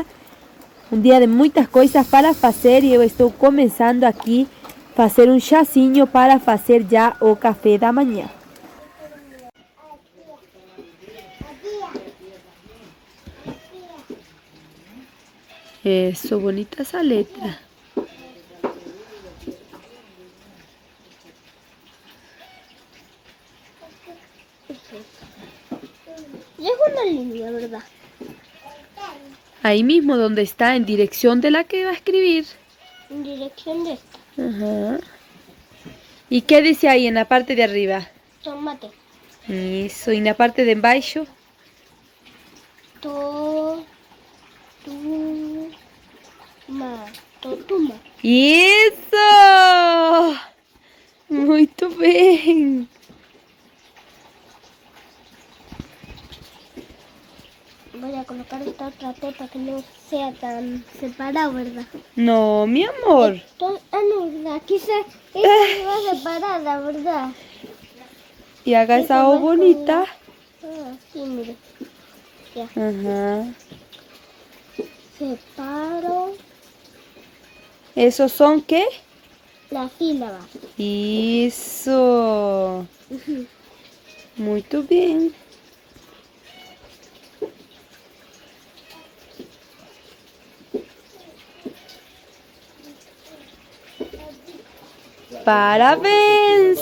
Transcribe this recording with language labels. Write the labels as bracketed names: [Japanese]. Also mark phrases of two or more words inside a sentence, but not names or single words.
[Portuguese] Um dia de muitas coisas para fazer e eu estou começando aqui a fazer um chazinho para fazer já o café da manhã. Isso, bonita essa letra. [Spanish] Es una línea, ¿verdad? Ahí mismo donde está, en dirección de la que va a escribir. En dirección de esta. Ajá. ¿Y qué dice ahí en la parte de arriba? Tomate. Eso, y en la parte de abajo. Totuma. [Portuguese] Isso! Muito bem! [Spanish] Voy a colocar esta otra T para que no sea tan separado, ¿verdad? No, mi amor. No, ¿verdad? Quizás esta va separada, ¿verdad? Y haga esa O bonita. Ah, sí, mire. Ya. Ajá. Separo ¿Esos son qué? la sílaba. [Portuguese] Isso! Muito bem. Parabéns!